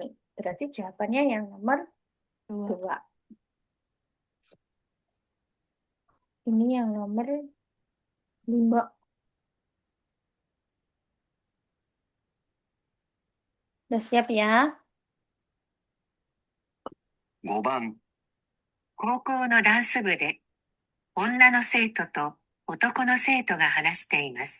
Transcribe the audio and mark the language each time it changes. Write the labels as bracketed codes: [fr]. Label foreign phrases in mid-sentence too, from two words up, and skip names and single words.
[id] Berarti jawabannya yang nomor 2. Ini yang nomor 5. Udah siap ya? [ja] 5 番、高校のダンス部で女の生徒と男の生徒が話しています。